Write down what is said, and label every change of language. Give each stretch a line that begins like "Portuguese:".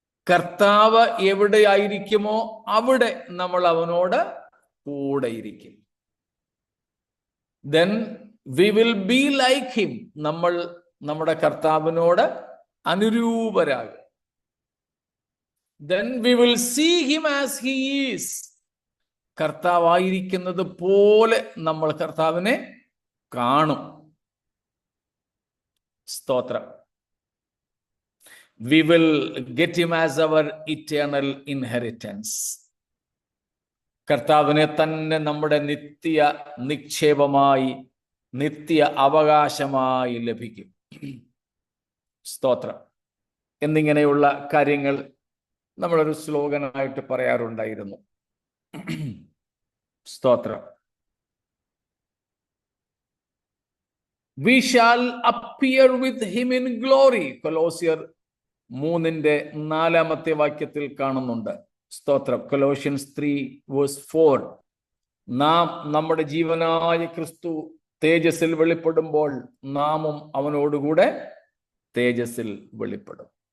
Malayalam: കർത്താവ് എവിടെയായിരിക്കുമോ അവിടെ നമ്മൾ അവനോട് കൂടെയിരിക്കും.
English: Then we will be like him.
Malayalam: നമ്മൾ നമ്മുടെ കർത്താവിനോട് അനുരൂപരാകും.
English: Then we will see him as he is.
Malayalam: കർത്താവായിരിക്കുന്നത് പോലെ നമ്മൾ കർത്താവിനെ കാണും. സ്തോത്രം.
English: We will get him as our eternal inheritance.
Malayalam: കർത്താവിനെ തന്നെ നമ്മുടെ നിത്യ നിക്ഷേപമായി, നിത്യ അവകാശമായി ലഭിക്കും. സ്തോത്രം. എന്നിങ്ങനെയുള്ള കാര്യങ്ങൾ നമ്മളൊരു സ്ലോഗനായിട്ട് പറയാറുണ്ടായിരുന്നു. സ്തോത്രം.
English: We shall appear with him in glory.
Malayalam: കൊലോസ്യർ 3:4 കാണുന്നുണ്ട്. സ്തോത്രം. Colossians 3:4. നാം നമ്മുടെ ജീവനായ ക്രിസ്തു തേജസ്സിൽ വെളിപ്പെടുമ്പോൾ നാമും അവനോടുകൂടെ തേജസ്സിൽ വെളിപ്പെടും.